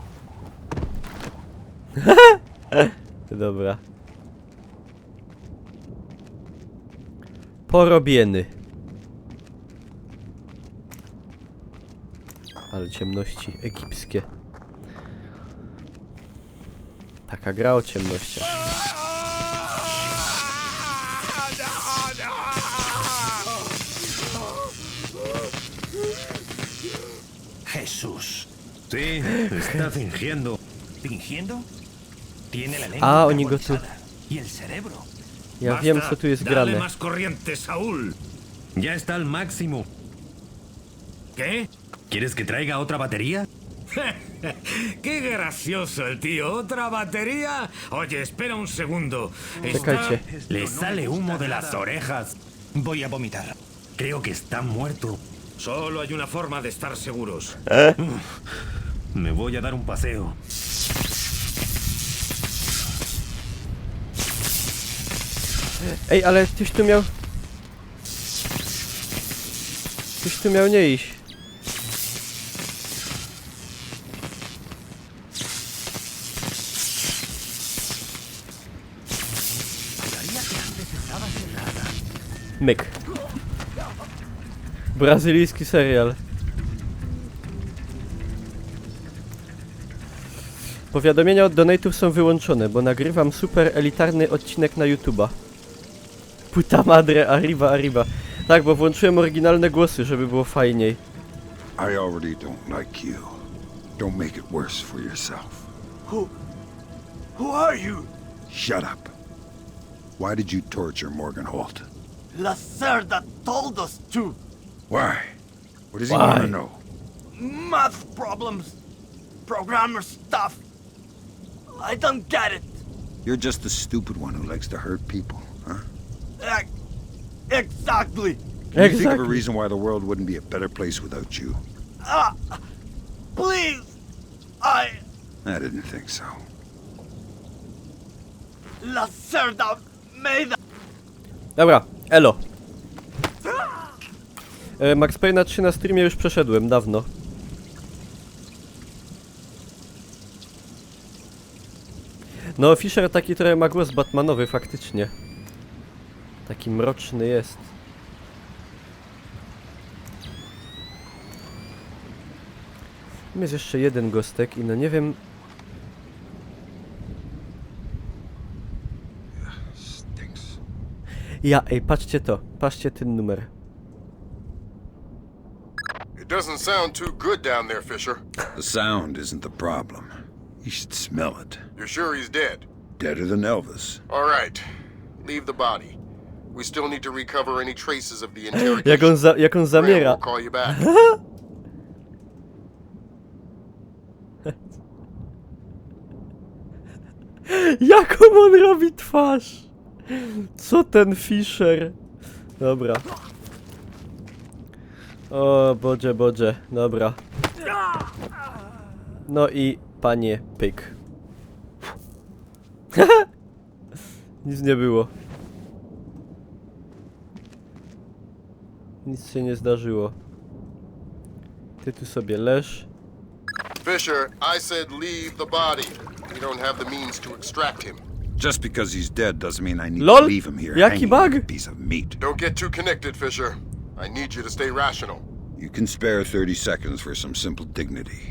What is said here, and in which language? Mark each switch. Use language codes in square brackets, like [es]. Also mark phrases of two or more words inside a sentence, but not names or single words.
[pl] Dobra. Porobieny. Ale ciemności egipskie. Taka gra o ciemnościach. [es] Jesús. Sí, está fingiendo. ¿Fingiendo? Tiene la lengua [pl] Ah, oni go tu- [es] aguanizada. Y el cerebro. [pl] Ja wiem, co tu jest [es] Dale [pl] grane. [es] más corriente, Saúl. Ya está al máximo. ¿Qué? ¿Quieres que traiga otra batería? Qué gracioso el tío. ¿Otra batería? Oye, espera un segundo. [pl] Czekajcie. [es] Le sale humo de las orejas. Voy a vomitar. Creo que está muerto. Solo hay una forma de estar seguros. Me voy a dar un paseo. [pl] Ej, ale tyś tu miał... Tyś tu miał nie iść. Myk. Brazylijski serial. Powiadomienia od donate'ów są wyłączone, bo nagrywam super elitarny odcinek na YouTube'a. [es] Puta madre, arriba. [pl] Tak, bo włączyłem oryginalne głosy, żeby było fajniej. [en] I already don't like you. Don't make it worse for yourself. Who are you? Shut up. Why did you torture Morgan Holt? Lacerda told us to. Why? What does he want to Why? know? Math problems. Programmer stuff. I don't get it. You're just the stupid one who likes to hurt people, huh? Exactly. Can you think of a Exactly. reason why the world wouldn't be a better place without you? Please. I didn't think so. Lacerda made [pl] Dobra, elo. Max Payne'a 3 na streamie już przeszedłem, dawno. No, Fisher taki trochę ma głos Batmanowy, faktycznie. Taki mroczny jest. Tam jest jeszcze jeden gostek i no nie wiem... [en] Stinks. [pl] Ja, ej, patrzcie to. Patrzcie ten numer. [en] It doesn't sound too good down there, Fisher. The sound isn't the problem. You should smell it. You're sure he's dead? Deader than Elvis. All right. Leave the body. We still need to recover any traces of the interrogation. [pl] Jak on Graham zamiera. [en] will call you back. [pl] Jaką on robi twarz? Co ten Fisher? Dobra. O, bodzie, dobra. No i panie pyk. Nic nie było. Nic się nie zdarzyło. Ty tu sobie leż. [en] Fisher, I said leave the body. We don't have the means to extract him. Just because he's dead doesn't mean I need [pl] Lol, [en] to leave him here [pl] jaki [en] hanging [pl] bug? [en] like a piece of meat. Don't get too connected, Fisher. I need you to stay rational. You can spare 30 seconds for some simple dignity.